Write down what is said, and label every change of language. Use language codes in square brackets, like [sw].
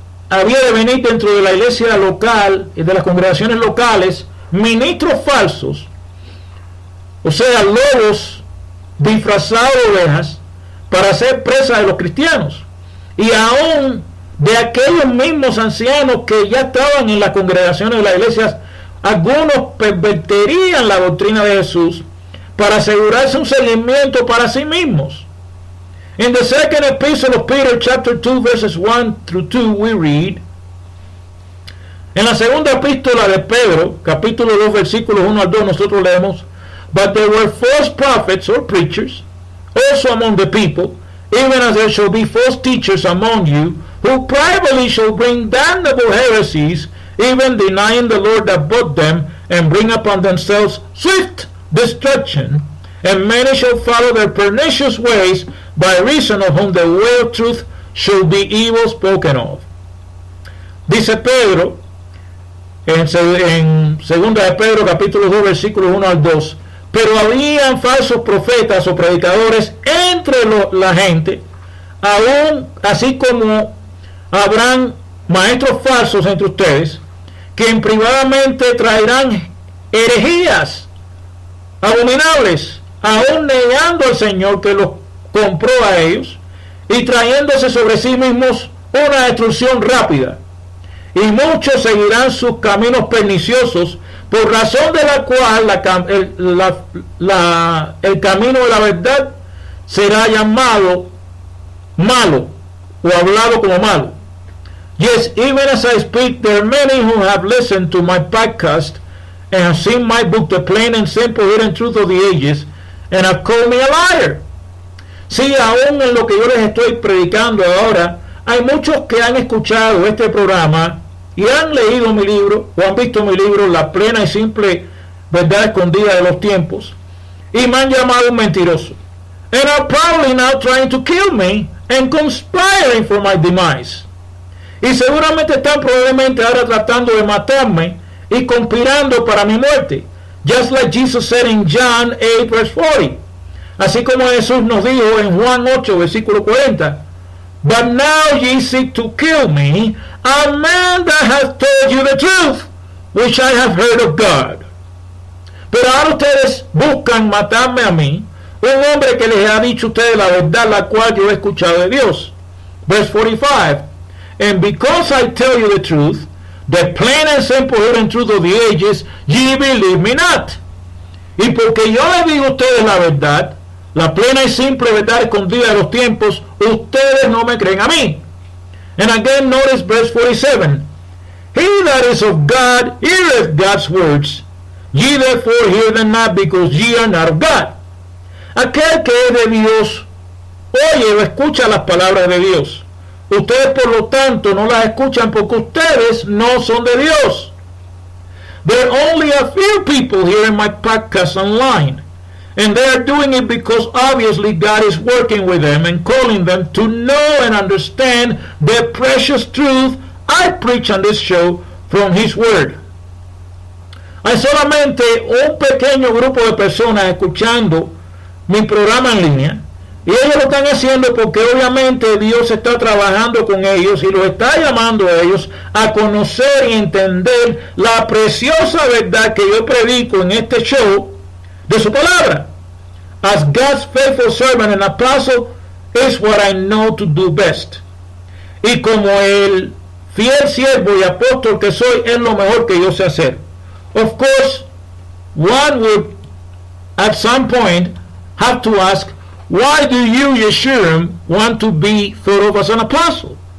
[es] había de venir dentro de la iglesia local, de las congregaciones locales, ministros falsos, o sea, lobos disfrazados de ovejas, para hacer presa de los cristianos, y aún de aquellos mismos ancianos que ya estaban en las congregaciones de las iglesias. Algunos pervertirían la doctrina de Jesús para asegurarse un seguimiento para sí mismos. [en] In the second epistle of Peter, chapter 2, verses 1 through 2, we read, [es] en la segunda epístola de Pedro, capítulo 2, versículos 1 al 2, nosotros leemos, [en] but there were false prophets or preachers also among the people, even as there shall be false teachers among you, who privately shall bring damnable heresies, even denying the Lord that bought them, and bring upon themselves swift destruction. And many shall follow their pernicious ways, by reason of whom the way of truth shall be evil spoken of. [es] Dice Pedro, en segunda de Pedro, capítulo 2, versículos 1 al 2, pero habían falsos profetas o predicadores entre la gente, aún así como habrán maestros falsos entre ustedes, que privadamente traerán herejías abominables, aún negando al Señor que los compró a ellos, y trayéndose sobre sí mismos una destrucción rápida. Y muchos seguirán sus caminos perniciosos, por razón de la cual el camino de la verdad será llamado malo, o hablado como malo. [en] Yes, even as I speak, there are many who have listened to my podcast and have seen my book, The Plain and Simple Hidden Truth of the Ages, and have called me a liar. [es] Sí, aún en lo que yo les estoy predicando ahora, hay muchos que han escuchado este programa y han leído mi libro o han visto mi libro, La Plena y Simple Verdad Escondida de los Tiempos, y me han llamado un mentiroso. [en] And are probably now trying to kill me and conspiring for my demise. [es] Y seguramente están probablemente ahora tratando de matarme y conspirando para mi muerte. [en] Just like Jesus said in John 8, verse 40. [es] Así como Jesús nos dijo en Juan 8, versículo 40. [en] But now ye seek to kill me, a man that hath told you the truth, which I have heard of God. [es] Pero ahora ustedes buscan matarme a mí, un hombre que les ha dicho a ustedes la verdad, la cual yo he escuchado de Dios. [en] Verse 45. And because I tell you the truth, the plain and simple hidden truth of the ages, ye believe me not. [es] Y porque yo les digo a ustedes la verdad, la plena y simple verdad escondida de los tiempos, ustedes no me creen a mí. [en] And again, notice verse 47. He that is of God heareth God's words. Ye therefore hear them not, because ye are not of God. [es] Aquel que es de Dios oye o escucha las palabras de Dios. Ustedes por lo tanto no las escuchan porque ustedes no son de Dios. [en] There are only a few people hearing my podcast online, and they are doing it because obviously God is working with them and calling them to know and understand the precious truth I preach on this show from His Word. [es] Hay solamente un pequeño grupo de personas escuchando mi programa en línea, y ellos lo están haciendo porque obviamente Dios está trabajando con ellos y los está llamando a ellos a conocer y entender la preciosa verdad que yo predico en este show de su palabra. [en] As God's faithful servant and apostle is what I know to do best. [es] Y como el fiel siervo y apóstol que soy, es lo mejor que yo sé hacer. [en] Of course, one would at some point have to ask, why do you, Yeshurun, want to be thought of as an apostle?